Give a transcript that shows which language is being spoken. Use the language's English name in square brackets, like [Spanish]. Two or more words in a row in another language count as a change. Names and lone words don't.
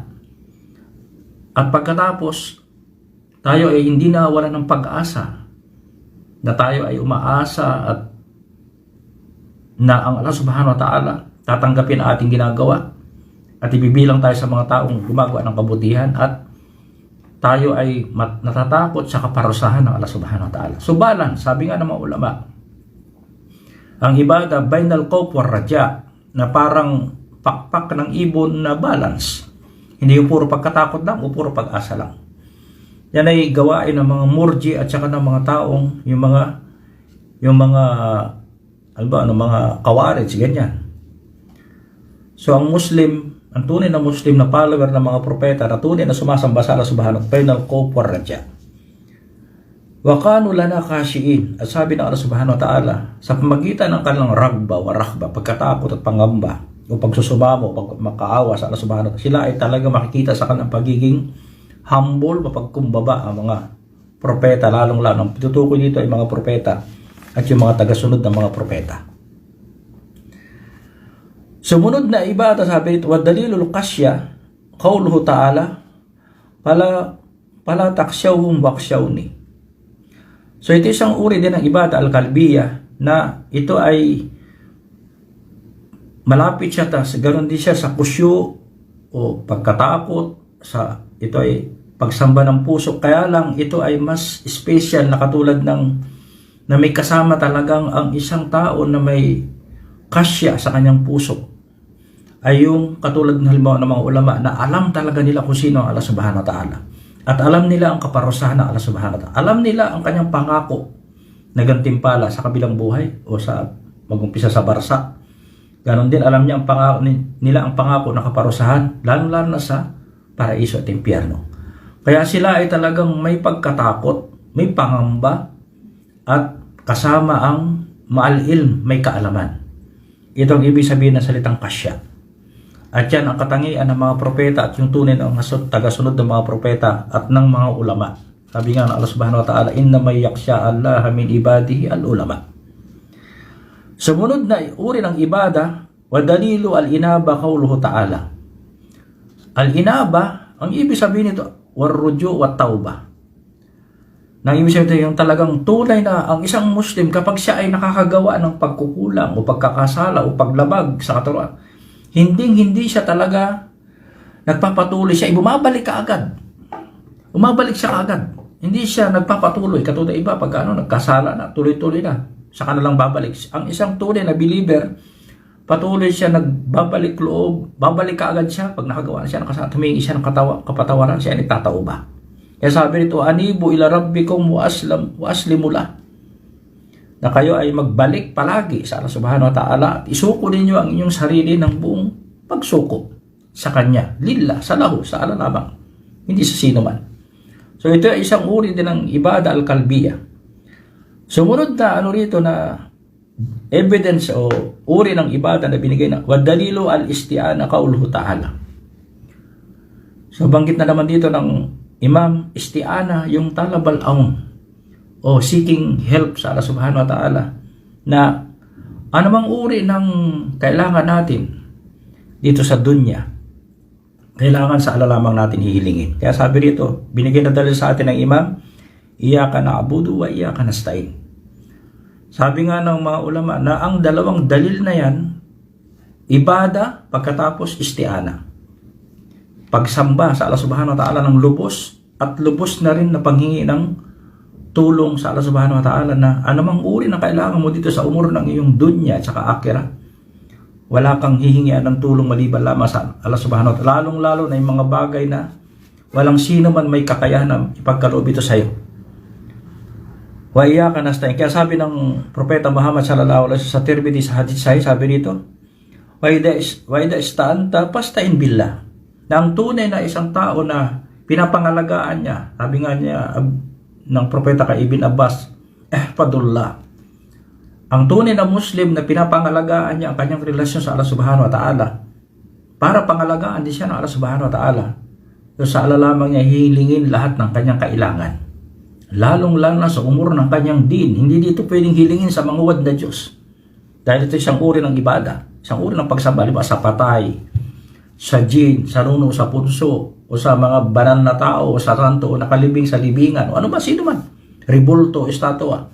[Filipino] At pagkatapos, tayo ay hindi nawala ng pag-asa, na tayo ay umaasa at na ang [Arabic] الله سبحانه وتعالى [Filipino] tatanggapin ang ating ginagawa at ibibilang tayo sa mga taong gumagawa ng kabutihan, at tayo ay natatakot sa kaparusahan ng [Arabic] الله سبحانه وتعالى. [Filipino] So balance, sabi nga ng mga ulama, ang [Arabic] العبادة بين الخوف والرجاء, [Filipino] na parang pakpak ng ibon na balance. Hindi yung puro pagkatakot lang o puro pag-asa lang. Yan ay gawain ng mga murji at saka ng mga taong yung mga kawarij, ganyan. So ang Muslim, ang tunay na Muslim na follower ng mga propeta, na tunay na sumasamba sa [Arabic] الله سبحانه وتعالى, بين الخوف والرجاء. وكانوا لنا خاشعين, [Filipino] at sabi ng [Arabic] الله سبحانه وتعالى, [Filipino] sa pamagitan ng kanilang [Arabic] رغبة ورهبة, [Filipino] pagkatakot at pangamba o pagsusumamo, pagmakaawa sa [Arabic] الله سبحانه وتعالى, [Filipino] sila ay talaga makikita sa kanilang pagiging humble, mapagkumbaba ang mga propeta, lalong-lalo. Ang tutukoy dito ay mga propeta at yung mga tagasunod ng mga propeta. Sumunod na ibada, sabi dito, [Arabic] ودليل الخشية قوله تعالى, فلا تخشوهم واخشوني. [Filipino] So ito isang uri din ng [Arabic] العبادة القلبية [Filipino] na ito ay malapit siya, ganoon din siya sa kusyu o pagkatakot, ito ay pagsamba ng puso. Kaya lang ito ay mas special na katulad na may kasama talagang ang isang tao na may kasya sa kanyang puso, ay yung katulad ng halimbawa ng mga ulama na alam talaga nila kung sino ang [Arabic] الله سبحانه وتعالى. [Filipino] At alam nila ang kaparusahan ng [Arabic] الله سبحانه وتعالى. [Filipino] Alam nila ang kanyang pangako na gantimpala sa kabilang buhay o sa mag-umpisa sa barsa. Ganon din alam niya ang pangako na kaparusahan, lalo na sa paraiso at impyerno. Kaya sila ay talagang may pagkatakot, may pangamba, at kasama ang ma'al-ilm, may kaalaman. Ito ang ibig sabihin ng salitang kasya. At yan ang katangian ng mga propeta at yung tunay ng tagasunod ng mga propeta at ng mga ulama. Sabi nga ng [Arabic] الله سبحانه وتعالى, إنما يخشى الله من عباده العلماء. [Filipino] Sumunod na uri ng ibada, [Arabic] ودليل الإنابة قوله تعالى. [Filipino] Al-inaba, ang ibig sabihin nito, [Arabic] الرجوع والتوبة. [Filipino] Nang ibig sabihin yung talagang tunay na ang isang Muslim kapag siya ay nakakagawa ng pagkukulang o pagkakasala o paglabag sa katuruan, hindi siya talaga nagpapatuloy siya, bumabalik ka agad. Umabalik siya agad. Hindi siya nagpapatuloy. Katulad iba, pag nagkasala na, tuloy-tuloy na. Saka na lang babalik. Ang isang tunay na believer, patuloy siya, nagbabalik loob, babalik ka agad siya. Pag nakagawa na siya, tumingi siya ng kapatawaran, siya ay nagtatauba. Kaya sabi nito, [Arabic] أنيبوا إلى ربكم وأسلموا له. [Filipino] Na kayo ay magbalik palagi sa [Arabic] الله سبحانه وتعالى [Filipino] at isuko ninyo ang inyong sarili ng buong pagsuko sa Kanya. Lillah, sa lahu, sa Allah lamang. Hindi sa sino man. So ito ay isang uri din ng [Arabic] العبادة القلبية. [Filipino] Sumunod na rito na evidence o uri ng ibada na binigay na [Arabic] ودليل الاستعانة قوله تعالى. [Filipino] So banggit na naman dito ng Imam, isti'ana yung [Arabic] طلب العون [Filipino] o [English] seeking help [Filipino] sa [Arabic] الله سبحانه وتعالى, [Filipino] na anumang uri ng kailangan natin dito sa dunya, kailangan sa Allah lamang natin hihilingin. Kaya sabi rito, binigay na dalil sa atin ng Imam, [Arabic] إياك نعبد وإياك نستعين. [Filipino] Sabi nga ng mga ulama na ang dalawang dalil na yan, ibada pagkatapos isti'ana, pagsamba sa [Arabic] الله سبحانه وتعالى [Filipino] ng lubos, at lubos na rin na panghingi ng tulong sa [Arabic] الله سبحانه وتعالى [Filipino] na anumang uri na kailangan mo dito sa umur ng iyong dunya at saka akira, wala kang hihingian ng tulong maliban lamang sa [Arabic] الله سبحانه وتعالى, [Filipino] lalong-lalo na yung mga bagay na walang sino man may kakayahan na ipagkaloob ito sa iyo. [Arabic] وإياك نستعين. [Filipino] Kaya sabi ng Propeta Muhammad [Arabic] صلى الله عليه وسلم [Filipino] sa Tirmidhi sa [Arabic] حديث صحيح, [Filipino] sabi rito, [Arabic] وإذا استعنت فاستعن بالله. [Filipino] Na ang tunay na isang tao na pinapangalagaan niya, sabi nga niya ng propeta kay Ibn Abbas, ihfadullah. Ang tunay na Muslim na pinapangalagaan niya ang kanyang relasyon sa [Arabic] الله سبحانه وتعالى, [Filipino] para pangalagaan din siya ng [Arabic] الله سبحانه وتعالى. [Filipino] So sa Allah lamang niya hihilingin lahat ng kanyang kailangan, lalong-lalo na sa umur ng kanyang din. Hindi dito pwedeng hilingin sa mga wad na Diyos, dahil ito isang uri ng ibada, isang uri ng pagsamba, sa patay, sa jin, sa runo, sa punso, o sa mga banal na tao, o sa santo, o nakalibing sa libingan, o ano ba, sino man, ribulto, estatwa.